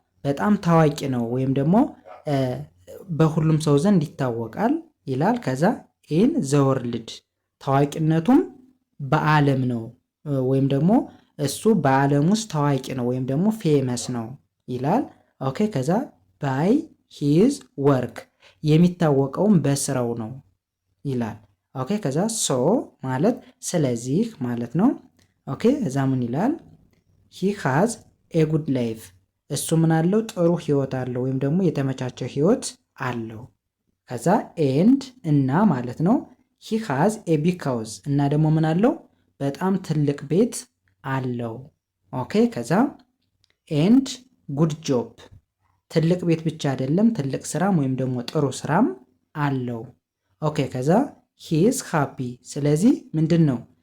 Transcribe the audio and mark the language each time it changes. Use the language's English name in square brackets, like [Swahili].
[Amharic] በጣም ታዋቂ ነው ወይም ደግሞ በሁሉም ሰው ዘንድ ይታወቃል ይላል። ከዛ [English] in the world [Amharic] ታዋቂነቱም በዓለም ነው ወይም ደግሞ እሱ በዓለም ውስጥ ታዋቂ ነው ወይም ደግሞ ፌመስ ነው ይላል። ኦኬ ከዛ [English] by his work [Amharic] የሚታወቀውም በስራው ነው ይላል። ኦኬ ከዛ so ማለት ስለዚህ ማለት ነው። ኦኬ እዛ ምን ይላል? [English] he has a good life [Amharic] እሱ ምን አለው? ጥሩ ህይወት አለው ወይም ደግሞ የተመቻቸ ህይወት አለው። ከዛ and እና ማለት ነው። [English] he has a big house [Amharic] እና ደግሞ ምን አለው? በጣም ትልቅ ቤት አለው። ኦኬ ከዛ [English] and good job [Amharic] ትልቅ ቤት ብቻ አይደለም ትልቅ ስራም ወይም ደግሞ ጥሩ ስራም አለው። ኦኬ ከዛ [English] he is happy [Amharic] ስለዚህ ምንድን ነው?